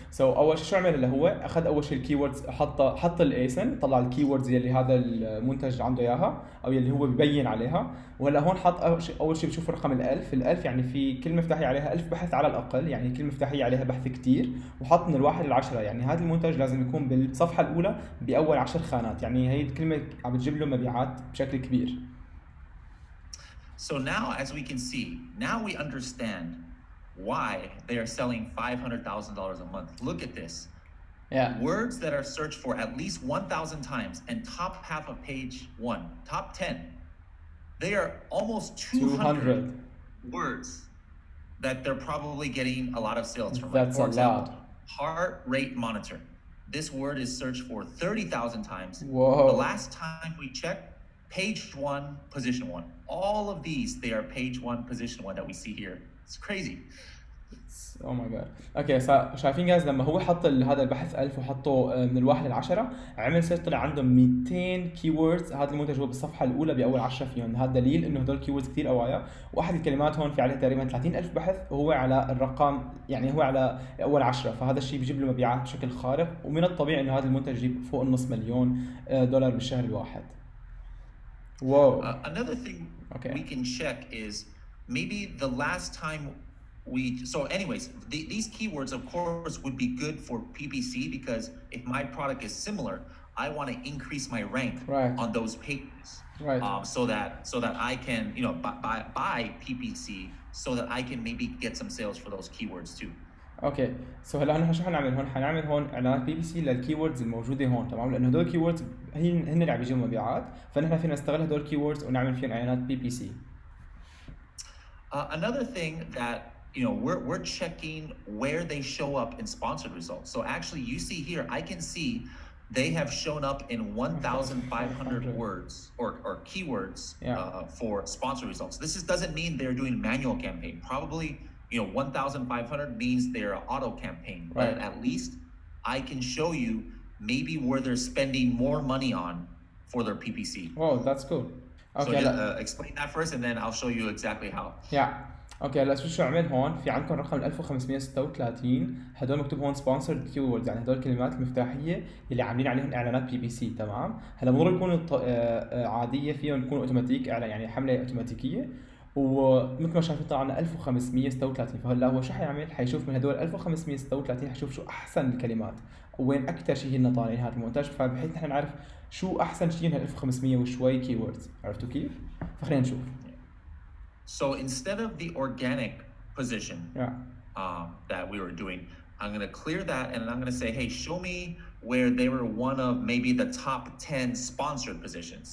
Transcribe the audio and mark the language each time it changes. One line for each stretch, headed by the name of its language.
Arabic: اول شيء شو عمل اللي هو اخذ اول شيء الكيوردز، حط الايسن، طلع الكيوردز يلي هذا المنتج عنده اياها او يلي هو ببين عليها. وهلا هون حط اول شيء بشوف رقم ال1000 يعني في كلمه مفتاحيه عليها 1000 بحث على الاقل، يعني كلمه مفتاحيه عليها بحث كتير. وحط من 1 ل10، يعني هذا المنتج لازم يكون بالصفحه الاولى باول 10 خانات، يعني هي الكلمه عم بتجيب له مبيعات بشكل كبير.
English: So now as we can see, now we understand why they are selling $500,000 a month. Look at this. Yeah. Words that are searched for at least 1,000 times and top half of page 1, top 10. They are almost 200 words that they're probably getting a lot of sales from. That's for example, lot. Heart rate monitor. This word is searched for 30,000 times. Whoa. The last time we checked, page 1, position 1. All of these, they are page 1, position 1 that we see here. It's crazy. Oh my god.
Arabic: اوكي، شايفين جايز لما هو حط هذا البحث 1000 وحطه من 1 ل10 عمل سيرش طلع عنده 200 كيوردز. هذا المنتج هو بالصفحه الاولى باول 10 فيهم. هذا دليل انه هدول الكيوردز كثير قوايا. واحد الكلمات هون في عليه تقريبا 30,000 بحث وهو على الرقم، يعني هو على اول 10. فهذا الشيء بيجيب له مبيعات بشكل خارق، ومن الطبيعي انه هذا المنتج يجيب فوق النص مليون دولار بالشهر الواحد.
English: Whoa. Another thing we can check is maybe the last time so anyways, these keywords of course would be good for PPC, because if my product is similar, I want to increase my rank on those pages, so that I can, you know, buy PPC, so that I can maybe get some sales for those keywords too.
Arabic: اوكي. هلا نحن شو حنعمل هون؟ حنعمل هون اعلانات بي بي سي للكيوردز الموجوده هون، تمام؟ لانه هدول الكيوردز هن اللي عم بيجيبوا مبيعات، فنحن فينا نستغل هدول الكيوردز ونعمل فيهم اعلانات بي بي سي.
English: Another thing that, you know, we're checking where they show up in sponsored results. So actually you see here, I can see they have shown up in 1,500 words or keywords for sponsored results. This doesn't mean they're doing manual campaign. Probably, you know, 1,500 means they're auto campaign, but at least I can show you maybe where they're spending more money on for their PPC. Oh, that's cool. Okay. So just, explain that first, and then I'll show you exactly how. Yeah.
Arabic: اوكي. هلا شو عمل هون؟ في عندكم رقم 1536 هدول مكتوب هون سبونسرد كيوردز، يعني هدول الكلمات المفتاحيه اللي عاملين عليهم اعلانات بي بي سي، تمام؟ هلا بضل يكونوا عاديه، فيهم يكونوا اوتوماتيك، اعلان يعني حمله اوتوماتيكيه. ومثل ما شايفين طلع لنا 1536. فهلا هو شو حيعمل؟ حيشوف من هدول 1536 حيشوف شو احسن الكلمات وين اكثر شيء هن طالعين هذا المنتج، فبحيث نحن نعرف شو احسن شيء من 1500 وشوي كيوردز. عرفتوا كيف؟ فخلينا نشوف.
English: So instead of the organic position that we were doing, I'm going to clear that, and I'm going to say, hey, show me where they were one of maybe the top 10 sponsored positions.